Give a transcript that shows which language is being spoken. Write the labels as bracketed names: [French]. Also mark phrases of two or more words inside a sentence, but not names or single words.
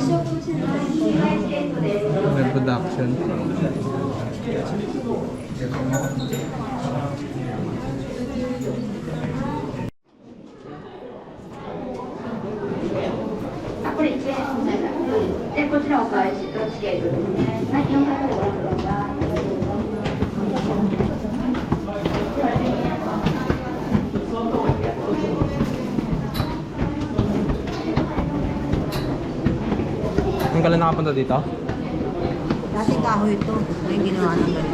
[English] reproduction. [Japanese] これ1円で、こちらお返しとチケットですね。はい、4回でご覧ください。 [Filipino] Ang kailan nakapunta dito? Dati kahoy ito. Yung ginawa ng ganito.